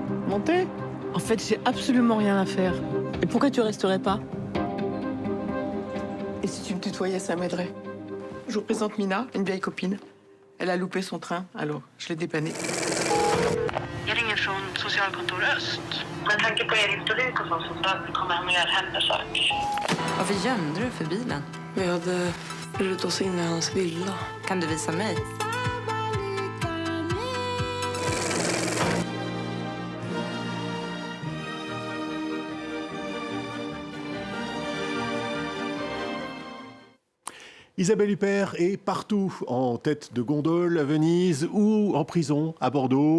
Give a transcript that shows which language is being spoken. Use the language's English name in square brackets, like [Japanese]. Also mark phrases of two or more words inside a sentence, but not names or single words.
[French] Montez. En fait, j'ai absolument rien à faire. Et pourquoi tu resterais pas? Et si tu me tutoyais, ça m'aiderait. Je vous présente Mina, une vieille copine. Elle a loupé son train, alors je l'ai dépannée. [Swedish] Jag ringer från socialkontor Öst. Med tanke på er historik och så behöver vi komma med hembesök. Varför gömde du för bilen? Vi hade brutit oss in i hans villa. Kan du visa mig? [French] Isabelle Huppert est partout, en tête de gondole à Venise ou en prison à Bordeaux.